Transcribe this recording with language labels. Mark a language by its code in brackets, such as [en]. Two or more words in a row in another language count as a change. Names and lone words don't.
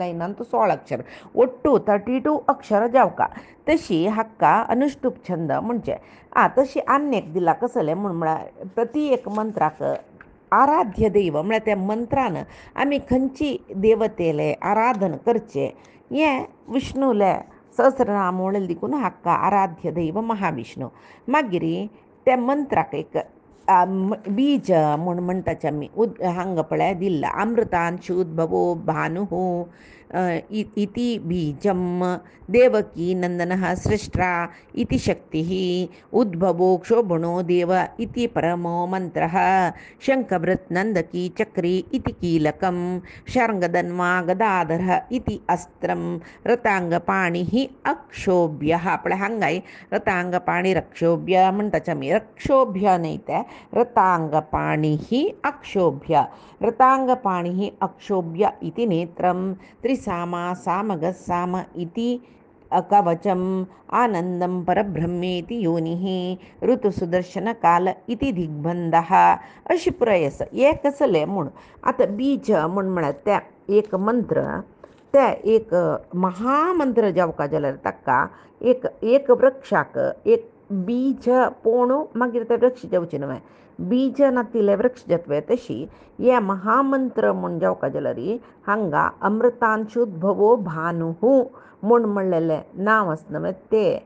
[kok] लायनांतू 16 अक्षर ಒಟ್ಟು 32 अक्षर जावका तशी हाका अनुष्टुप छंद म्हणजे तशी आन्यक दिला कसले म्हळ्यार प्रति एक मंत्राक आराध्य दैव म्हळ्यार त्या मंत्रान आमी खंयची देवतेले आराधन करचे हें विष्णूले सहस्रनाम म्हणून देखून हाका आराध्य दैव महाविष्णू मागीर त्या मंत्राक एक बीज म्हूण म्हणटाचे आमी हांगा पळय दिल्ला [sa] अमृतांशुद्भवो भानु इति बीजम देवकी नंदनः सृष्ट्रा इति शक्तिः उद्भवो क्षोभणो देव इति परमो मन्त्रः शङ्खभृत् नन्दकी चक्री इति कीलकं शार्ङ्गधन्वा गदाधरः इति अस्त्रं रताङ्गपाणिः अक्षोभ्यः [kok] पळय हांगाय रताङ्गपाणिरक्षोभ्य म्हणटाचे आमी रक्षोभ्य न्हय ते [sa] रताङ्गपाणिः अक्षोभ्य रताङ्गपाणिः अक्षोभ्य इति नेत्रं त्रिसामा सामगसाम इति कवचम् आनन्दं परब्रह्मेति योनिः ऋतुसुदर्शनकाल इति दिग्बन्धः [kok] अशी पुराय आसा हे कसले म्हूण आतां बीज म्हूण म्हळ्यार ते एक मंत्र ते एक महामंत्र जावका जाल्यार ताका एक वृक्षाक एक बीज पोणू मागीर ते वृक्ष जावचे न्हय बीज नातिले वृक्ष जातवे तशी हे महामंत्र म्हूण जावका जाल्यार हांगा [sa] अमृतांशुद्भवो भानु [kok] म्हूण म्हणलेले नांव आसना ते